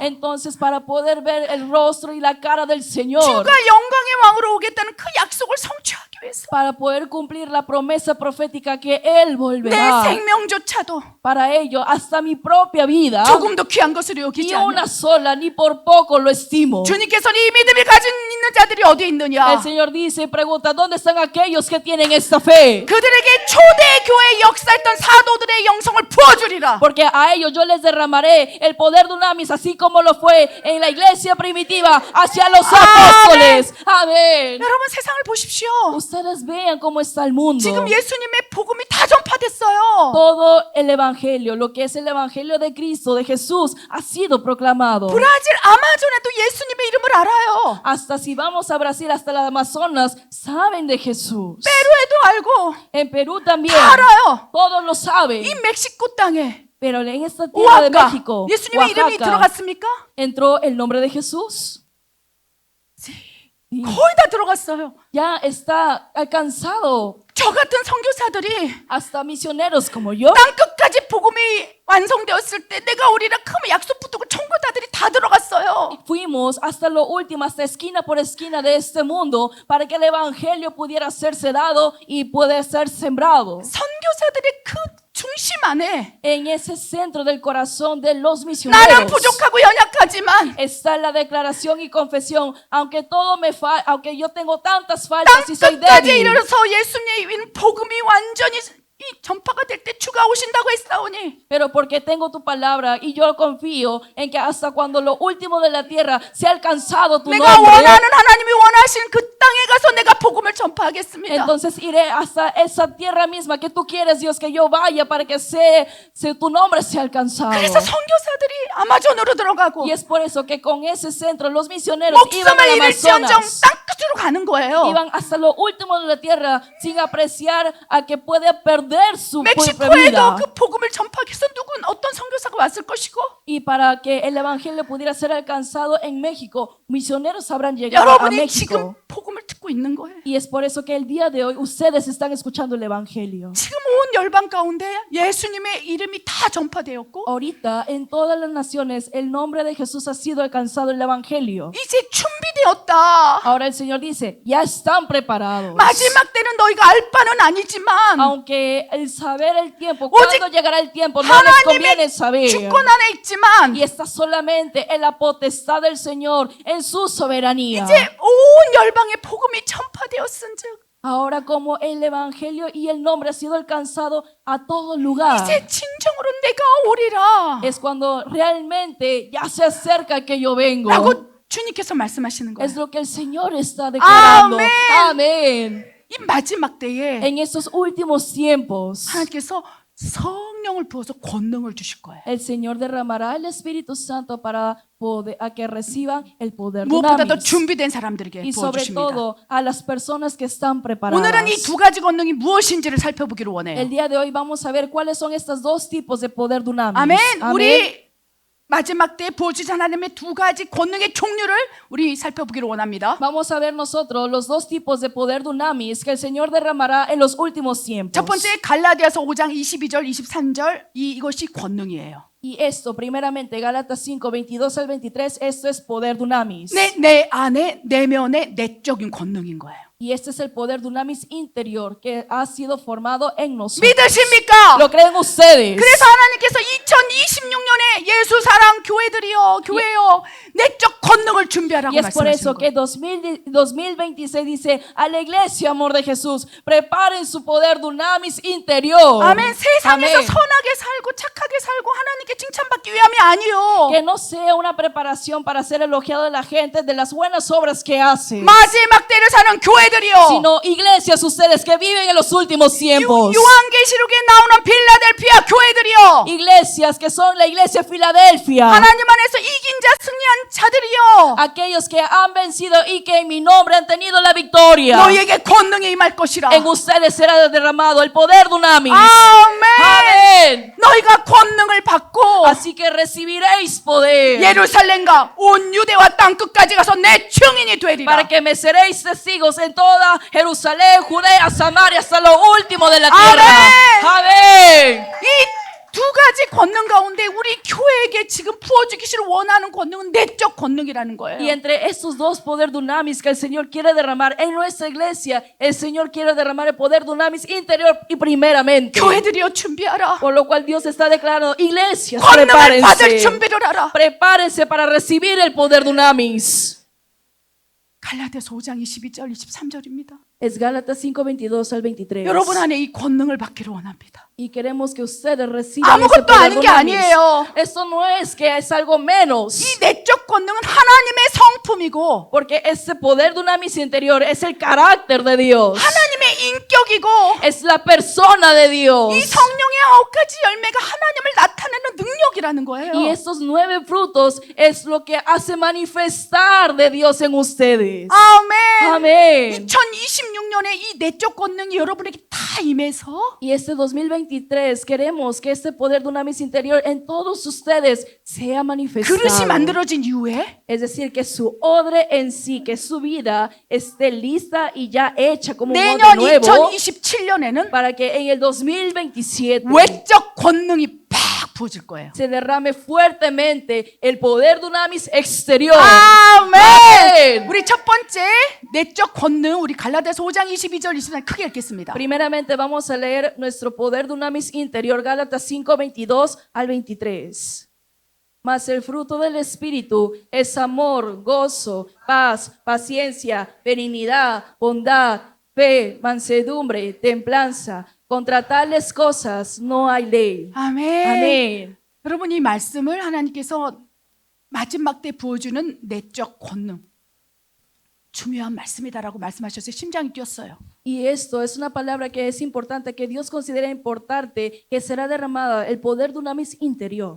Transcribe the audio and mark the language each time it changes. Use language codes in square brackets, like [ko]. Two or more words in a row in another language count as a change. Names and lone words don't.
[es] Entonces, para poder ver el rostro y la cara del Señor, [ko] 주가 영광의 왕으로 오겠다는 그 약속을 성취하기 위해서 [es] para poder cumplir la promesa profética que Él [ko] 내 [es] volverá, [ko] 생명조차도 [es] para ello, hasta mi propia vida, [ko] 조금도 귀한 것으로 여기지 [es] ni [ko] 않아. [es] una sola, ni por poco lo estimo. [ko] 주님께서는 이 믿음을 가진 있는 자들이 어디 있느냐? [es] El Señor dice y pregunta, ¿dónde están aquellos que tienen esta fe? [ko] 그들에게 초대 교회에 역사했던 사도들의 영성을 부어주리라. [es] Porque a ellos yo les derramaré el poder de Dunamis, así como lo fue en la iglesia primitiva hacia los apóstoles. Amén. [ko] 여러분 세상을 보십시오. [es] Ustedes vean cómo está el mundo. [ko] 지금 예수님의 복음이 다 전파됐어요. [es] Todo el evangelio, lo que es el evangelio de Cristo, de Jesús, ha sido proclamado. [ko] 브라질 아마존에도 예수님의 이름을 알아요. [es] Hasta si vamos a Brasil, hasta las Amazonas, saben de Jesús. [ko] 페루에도 알고 [es] En Perú también, [ko] 다 알아요. [es] todos lo saben. [ko] 이 멕시코 땅에 [es] Pero en esta tierra de [ko] 오아카 [es] México, [ko] 예수님의 이름이 [es] Oaxaca, [ko] 들어갔습니까? [es] entró el nombre de Jesús. Sí. [ko] 거의 다 들어갔어요. [es] Ya está alcanzado [ko] 저 같은 선교사들이 [es] hasta misioneros como yo. [ko] 땅 끝까지 복음이 완성되었을 때 내가 오리라 큰 약속 붙들고 천국자들이 다 들어갔어요. [es] Fuimos hasta lo último, hasta esquina por esquina de este mundo para que el evangelio pudiera serse dado y pueda ser sembrado. [ko] 선교사들의 그 중심 안에 [es] En ese centro del corazón de los [ko] 나는 [es] misioneros [ko] 부족하고 연약하지만 [es] está la declaración y confesión, aunque todo me aunque yo tengo tantas [ko] 땅 [es] faltas y soy [ko] 끝까지 [es] débil, [ko] 이르러서 예수님의 복음이 완전히 이 전파가 될 때 주가 오신다고 했사오니 [es] pero porque tengo tu palabra y yo confío en que hasta cuando lo último de la tierra sea alcanzado tu [ko] 내가 [es] nombre, [ko] 원하는 하나님이 원하신 그 땅에 가서 내가 복음을 전파하겠습니다. [es] entonces iré hasta esa tierra misma que tú quieres, Dios, que yo vaya para que tu nombre sea alcanzado. [ko] 그래서 선교사들이 아마존으로 들어가고 [es] Y es por eso que con ese centro los misioneros iban [ko] 목숨을 [es] al [ko] 잃을지언정 [es] Amazonas. [ko] 땅 끝으로 가는 거예요. [es] Iban hasta lo último de la tierra sin apreciar a que puede perder su propia [ko] 멕시코에도 [es] vida. [ko] 그 복음을 전파하기 위해서 어떤 선교사가 왔을 것이고 [es] Y para que el evangelio pudiera ser alcanzado en México, misioneros habrán llegado a [ko] 여러분이 지금 [es] México. [ko] 복음을 듣고 있는 거예요. [es] Y es por eso que el día de hoy ustedes están escuchando el evangelio. [ko] 지금 온 열방 가운데 예수님의 이름이 다 전파되었고 [es] Ahorita en todas las naciones el nombre de Jesús ha sido alcanzado en el evangelio. [ko] 이제 준비되었다. [es] Ahora el Señor dice, ya están preparados. [ko] 마지막 때는 너희가 알 바는 아니지만 [es] Aunque el saber el tiempo, cuando llegará el tiempo, no les conviene [ko] 하나님의 [es] saber. [ko] 주권 안에 있지만 [es] Y está solamente en la potestad del Señor, en su soberanía. [ko] 이제 온 열방의 복음이 전파되었은즉 [es] Ahora como el evangelio y el nombre ha sido alcanzado a todo lugar, [ko] 이제 진정으로 내가 오리라 [es] es cuando realmente ya se acerca que yo vengo. [ko] 라고 주님께서 말씀하시는 거예요. [es] Es lo que el Señor está declarando. Amén. Amén. [ko] 이 마지막 때에 [es] En estos últimos tiempos, [ko] 하나님께서 성령을 부어서 권능을 주실 거예요. [es] el Señor derramará el Espíritu Santo para poder, a que reciban el poder [ko] 무엇보다도 [es] dunamis. [ko] 준비된 사람들에게 [es] Y sobre [ko] 부어주십니다. [es] todo a las personas que están preparadas. [ko] 오늘은 이 두 가지 권능이 무엇인지를 살펴보기를 [es] El [ko] 원해요. [es] día de hoy vamos a ver cuáles son estos dos tipos de poder dunamis. [ko] 아멘. [es] Amén. [ko] 우리 마지막 때에 부어주신 하나님의 두 가지 권능의 종류를 우리 살펴보기를 원합니다. [es] Vamos a ver nosotros los dos tipos de poder dunamis que el Señor derramará en los últimos tiempos. [ko] 첫 번째 갈라디아서 5장 22절 23절 이것이 권능이에요. [es] Y esto, primeramente, Gálatas 5, 22 al 23, esto es poder dunamis. [ko] 내 안에 내면의 내적인 권능인 거예요. [es] Y este es el poder dunamis interior que ha sido formado en nosotros. [ko] 믿으십니까? [es] ¿Lo creen ustedes? [ko] 그래서 하나님께서 2026년에 예수 사랑 교회들이요, 교회요, 내적 권능을 준비하라고 [es] Y es por [ko] 말씀하시는 [es] eso que [ko] 거예요. [es] 2026 dice a la iglesia, amor de Jesús, preparen su poder dunamis interior. [ko] 아멘. 세상에서 [es] Amén. [ko] 선하게 살고 착하게 살고 하나님께 칭찬받기 위함이 아니요. [es] Que no sea una preparación para ser elogiado de la gente de las buenas obras que hace, [ko] 마지막 때를 사는 교회들이요. [es] sino iglesias ustedes que viven en los últimos tiempos. [ko] 요한계시록에 나오는 빌라델피아 교회들이요. [es] Iglesias que son la iglesia Filadelfia. [ko] 하나님 안에서 이긴 자 승리한 자들이요. [es] Aquellos que han vencido y que en mi nombre han tenido la victoria. [ko] 너희에게 권능이 임할 것이라. [es] En ustedes será derramado el poder dunamis. [ko] 아멘. [es] Amén. [ko] 너희가 권능을 받고 [es] Así que recibiréis poder [ko] 예루살렘과 온 유대와 땅 끝까지 가서 내 증인이 되리라. [es] para que me seréis testigos en toda Jerusalén, Judea, Samaria, hasta lo último de la tierra. Amén. [ko] 이 두 가지 권능 가운데 우리 교회에게 지금 부어주기를 원하는 권능은 내적 권능이라는 거예요. [es] Y entre estos dos poder dunamis que el Señor quiere derramar en nuestra iglesia, el Señor quiere derramar el poder dunamis interior y primeramente. [ko] 교회들이여 준비하라. [es] Por lo cual Dios está declarando, iglesias, [ko] 권능을 받을 [es] prepárense. [ko] 준비를 하라. [es] Prepárense para recibir el poder dunamis. [ko] 갈라디아서 5장 22절 23절입니다. [es] Es Gálatas 5, 22 al 23. [ko] 여러분 안에 이 권능을 받기를 원합니다. [es] Y queremos que ustedes reciban ese [ko] 아무것도 [es] poder [ko] 아닌 게 [es] dunamis. [ko] 아니에요. [es] Esto no es que es algo menos. [ko] 이 내적 권능은 하나님의 성품이고 [es] Porque ese poder dunamis interior es el carácter de Dios. [ko] 하나님의 인격이고 [es] Es la persona de Dios. [ko] 이 성령의 9가지 열매가 하나님을 나타내는 능력이라는 거예요. [es] Y estos 9 frutos es lo que hace manifestar de Dios en ustedes. [ko] 아멘. [es] Amén. [ko] 2026년에 이 내적 권능이 여러분에게 다 임해서 [es] Y este 2023 queremos que este poder dunamis interior en todos ustedes sea manifestado. [ko] 그릇이 만들어진 이후에 [es] Es decir, que su odre en sí, que su vida esté lista y ya hecha como un odre [ko] 내년 [es] nuevo [ko] 2027년에는 [es] para que en el 2027 [ko] 외적 권능이 팍 부어질 거예요. [es] se derrame fuertemente el poder dunamis exterior. [ko] 아멘. [es] Amén. [ko] 우리 첫 번째 내적 권능 우리 갈라디아서 5장 22절 23절 크게 읽겠습니다. [es] Primeramente vamos a leer nuestro poder dunamis interior, Gálatas 5, 22 al 23. Mas el fruto del Espíritu es amor, gozo, paz, paciencia, benignidad, bondad, fe, mansedumbre, templanza. Contra tales cosas no hay ley. [ko] 아멘. 아멘. 여러분 이 말씀을 하나님께서 마지막 때 부어주는 내적 권능 중요한 말씀이다라고 말씀하셔서 심장이 뛰었어요. [es] Y esto es una palabra que es importante, que Dios considera importante, que será derramada el poder dunamis interior.